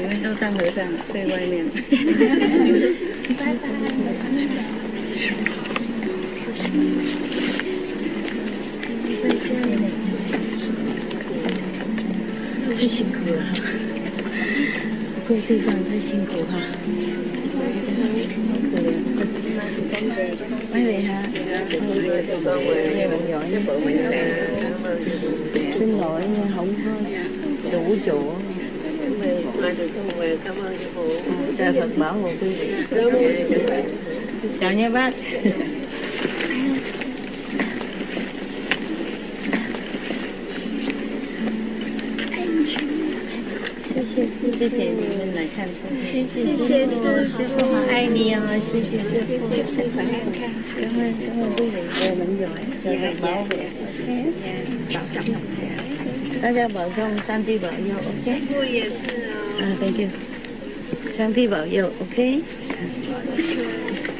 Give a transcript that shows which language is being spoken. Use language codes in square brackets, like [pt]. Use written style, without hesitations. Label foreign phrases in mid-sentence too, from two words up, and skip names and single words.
[zh] 你们都当和尚睡外面。拜拜。再见。太辛苦了，各地方太辛苦哈。 [vi] mấy vị hả? Xin lỗi nha, không có đủ chỗ. Cảm ơn sư phụ. Trời Phật bảo hộ quý vị. Chào nha bác. [zh] 谢谢你们来看书，谢谢师父，好爱你哦，谢谢师父，祝师父安康， [vi] cảm ơn quý vị, về mình giỏi, về bảo vệ, bảo trọng Ngọc Thảo, [zh] 大家保重，上帝保佑 ，OK？师父也是哦，啊 ， [en] Thank you， [zh] 上帝保佑 ，OK？